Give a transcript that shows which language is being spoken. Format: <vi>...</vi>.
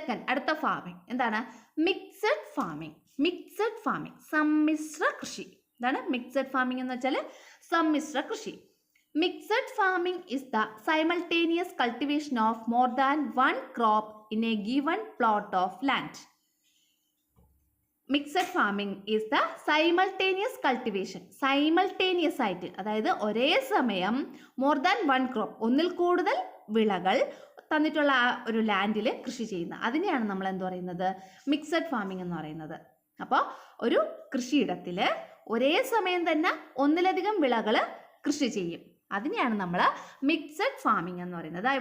<ml>അടുത്ത ഫാമിംഗ് എന്താണ്, mixed farming, സമ്മിശ്ര കൃഷി. എന്താണ് മിക്സഡ് ഫാമിംഗ് എന്ന് വെച്ചാൽ? സമ്മിശ്ര കൃഷി.</ml> <en>Mixed farming is the simultaneous cultivation of more than one crop in a given plot of land. Mixed farming is the simultaneous cultivation.</en> <ml>Simultaneous ആയിട്ട്, അതായത് ഒരേ സമയം</ml> <en>more than one crop,</en> <ml>ഒന്നിൽ കൂടുതൽ വിളകൾ തന്നിട്ടുള്ള ആ ഒരു ലാൻഡിൽ കൃഷി ചെയ്യുന്നത്, അതിനെയാണ് നമ്മൾ എന്ത് പറയുന്നത്, മിക്സഡ് ഫാമിംഗ് എന്ന് പറയുന്നത്. അപ്പോൾ ഒരു കൃഷിയിടത്തിൽ ഒരേ സമയം തന്നെ ഒന്നിലധികം വിളകൾ കൃഷി ചെയ്യും, അതിനെയാണ് നമ്മൾ മിക്സഡ് ഫാമിംഗ് എന്ന് പറയുന്നത്.</ml>